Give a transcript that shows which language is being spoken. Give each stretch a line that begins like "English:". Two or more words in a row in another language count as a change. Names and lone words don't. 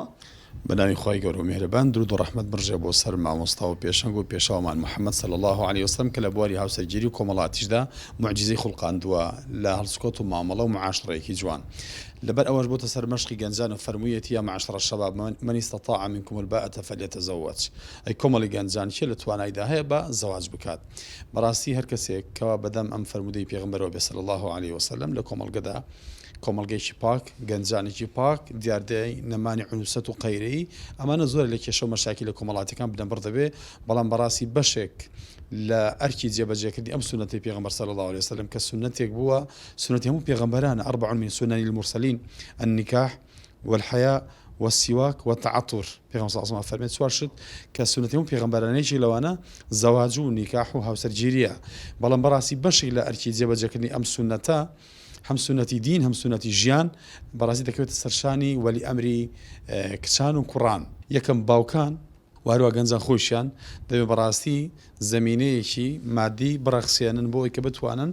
Central Kurdish: بەناوی خی گەورە و میهرەبان درود و ڕەحمەت بڕژێ بۆ سەر مامۆستا و پێشەنگ و پێشاومان محەممەد
Arabic: صلی الله عليه
Central Kurdish: وسلم کە لە بواری هاوسەرگیری و کۆمەڵاتیشدا معجزەی خوڵقاندووە لە هەڵسکۆت و مامەڵە و معاشڕێکی جوان لەبەر ئەوەش بۆتە سەر مەشقی گەنجان و فەرموویەتی
Arabic: یا معاشرە الشەباب من استطاع منكم الباءة فليتزوج
Central Kurdish: ئەی کۆمەڵی گەنجان چێ لە توانایدا هەیە بە زەواج بکات بەڕاستی هەر کەسێک کەوا بەدەم ئەم فەرمودەی پێغمبەرەوە بێ
Arabic: صلی الله عليه وسلم
Central Kurdish: لە کۆمەڵگەدا کۆمەڵگەیکی پاک گەنجانێکی پاک دیاردەی نەمانی عنوسەت و قەیرەی ئەمانە زۆر لە کێشە و مەشاکی لە کۆمەڵاتەکان بدەن بڕدەبێ بەڵام بەڕاستی بەشێک لە ئەرکی جێبەجێکردی ئەم سنەتی پێغمبەر
Arabic: صلی الله عليه وسلم
Central Kurdish: کە سنەتێک بووە سنەتی هەموو پێغمبەرانە 4
Arabic: من سنن المرسلين النكاح والحياء والسواك والتعطر
Central Kurdish: پێغمبەر
Arabic: صلی الله عليه وسلم
Central Kurdish: فەرمێت چوار شت کە سنەتی هەموو پێغمبەرانەیەکی لەوانە زەواج و نیکاح و هاوسەرگیریە بەڵام بەڕاستی بەشێک لە ئەرکی جێبەجێکردنی ئەم سنەتە هەم سنەتی دین هەم سنەتی ژیان بەڕاستی دەکەوێتە سەرشانی وەلی ئەمری کچان و کوڕان یەکەم باوکان واروە گەنجان خۆشیان دەبێت بەڕاستی زمینەیەکی مادی بڕەخسێنن بۆ ئەوەی کە بتوانن